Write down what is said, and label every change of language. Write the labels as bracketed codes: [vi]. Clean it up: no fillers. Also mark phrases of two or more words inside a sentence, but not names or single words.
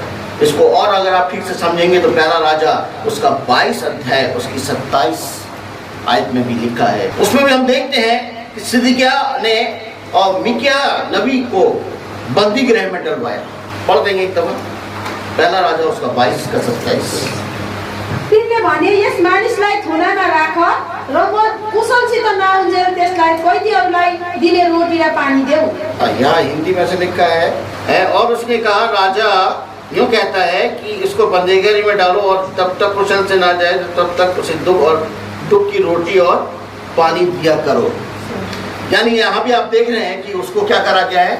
[hi] इसको और अगर आप ठीक से समझेंगे तो पहला राजा उसका 22 अध्याय उसकी 27 आयत में भी लिखा है। उसमें भी हम देखते हैं कि सिदकिय्याह ने और मिकिया नबी को बंदी गृह में डलवाया। पढ़ देंगे एक दफा पहला राजा उसका 22 का 27। [ne] तिनले भने यस मानिसलाई थुनामा राख र म कुशलसित नहुन्जेल त्यसलाई कैदीहरूलाई दिने रोटी र पानी देऊ। [hi] यहाँ हिंदी में से लिखा है और उसने कहा राजा यूं कहता है कि इसको बंदीगृह में डालो और तब तक कुशल से ना जाए तब तक उसे दुख की रोटी और पानी दिया करो। यानी यहाँ भी आप देख रहे हैं कि उसको क्या करा गया है?